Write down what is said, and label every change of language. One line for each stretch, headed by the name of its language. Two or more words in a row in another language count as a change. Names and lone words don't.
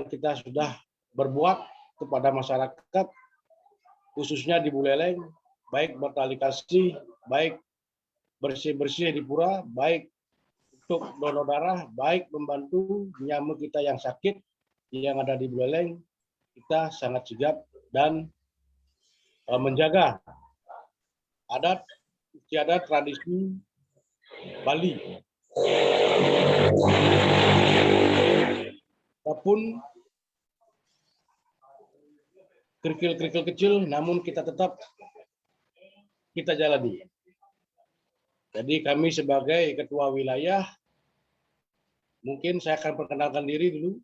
Indonesian: kita sudah berbuat kepada masyarakat, khususnya di Buleleng, baik bertali kasih, baik bersih-bersih di pura, baik untuk donor darah, baik membantu nyamu kita yang sakit yang ada di Buleleng, kita sangat sigap dan menjaga adat istiadat tradisi Bali. Walaupun kerikil-kerikil kecil, namun kita tetap kita jalani. Jadi kami sebagai ketua wilayah, mungkin saya akan perkenalkan diri dulu.